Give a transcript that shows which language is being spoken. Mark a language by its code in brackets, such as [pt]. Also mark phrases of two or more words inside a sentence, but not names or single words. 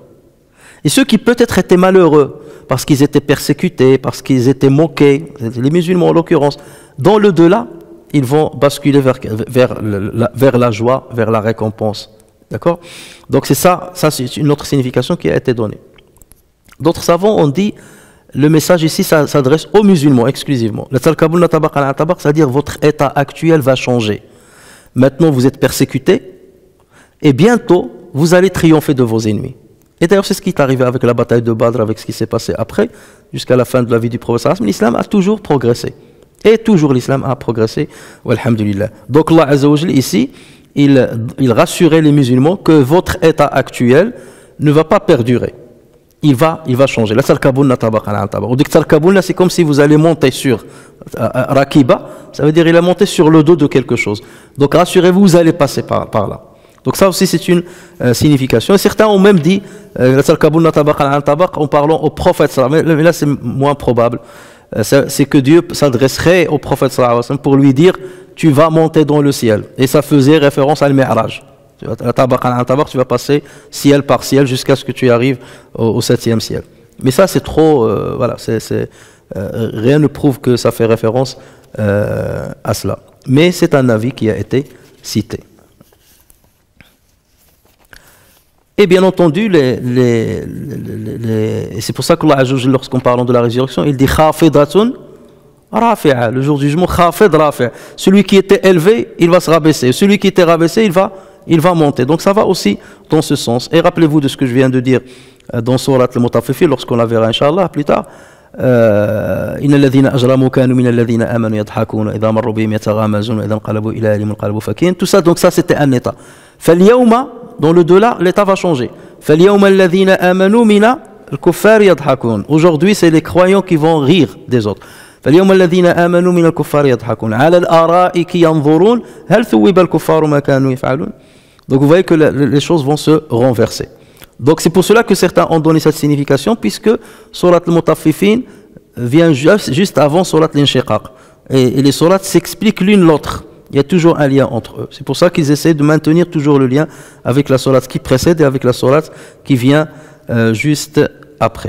[fr] Et ceux qui peut-être étaient malheureux parce qu'ils étaient persécutés, parce qu'ils étaient moqués, les musulmans en l'occurrence, dans le delà, ils vont basculer vers la joie, vers la récompense. D'accord? Donc c'est ça c'est une autre signification qui a été donnée. D'autres savants ont dit, le message ici s'adresse aux musulmans exclusivement. [ar] لتركبن طبقا عن طبق, [fr] c'est-à-dire votre état actuel va changer. Maintenant vous êtes persécutés, et bientôt vous allez triompher de vos ennemis. Et d'ailleurs, c'est ce qui est arrivé avec la bataille de Badr, avec ce qui s'est passé après, jusqu'à la fin de la vie du prophète. L'islam a toujours progressé. Et toujours l'islam a progressé. [ar] Walhamdulillah. [fr] Donc Allah [ar] عز وجل, [fr] ici, il rassurait les musulmans que votre état actuel ne va pas perdurer. Il va changer. [ar] لتركبن طبقا عن طبق. [fr] On dit que tarkabunna, c'est comme si vous allez monter sur Rakiba, ça veut dire il a monté sur le dos de quelque chose. Donc rassurez-vous, vous allez passer par là. Donc ça aussi c'est une signification. Et certains ont même dit [ar] لتركبن طبقا عن طبق [fr] en parlant au prophète, mais là c'est moins probable. C'est que Dieu s'adresserait au prophète pour lui dire tu vas monter dans le ciel. Et ça faisait référence à al-Mi'raj. [ar] طبقا عن طبق, [fr] tu vas passer ciel par ciel jusqu'à ce que tu arrives au 7e ciel. Mais ça c'est trop, voilà, rien ne prouve que ça fait référence à cela. Mais c'est un avis qui a été cité. Et bien entendu, et c'est pour ça que Allah, lorsqu'on parle de la résurrection, il dit [ar] خافضة رافعة, [fr] le jour du jugement, [ar] خافض رافعة. [fr] Celui qui était élevé, il va se rabaisser. Celui qui était rabaissé, il va monter. Donc ça va aussi dans ce sens. Et rappelez-vous de ce que je viens de dire dans Surat al-Mutaffifin, lorsqu'on la verra, Inch'Allah, plus tard. [ar] إن الذين أجرموا كانوا من الذين آمنوا يضحكون إذا مروا بهم يتغامزون إذا انقلبوا إلى أهلهم انقلبوا فكين. [fr] Tout ça, donc ça c'était un état. فاليوم, dans le delà, l'état va changer. [ar] فاليوم الذين آمنوا من الكفار يضحكون. [fr] Aujourd'hui, c'est les croyants qui vont rire des autres. [ar] فاليوم الذين آمنوا من الكفار يضحكون على الأرائك ينظرون هل ثوب الكفار ما كانوا يفعلون. [fr] Donc vous voyez que les choses vont se renverser. Donc c'est pour cela que certains ont donné cette signification, puisque Surat al-Mutaffifin vient juste avant Surat al-Inshiqaq. Et les surats s'expliquent l'une l'autre. Il y a toujours un lien entre eux. C'est pour ça qu'ils essaient de maintenir toujours le lien avec la sourate qui précède et avec la sourate qui vient juste après.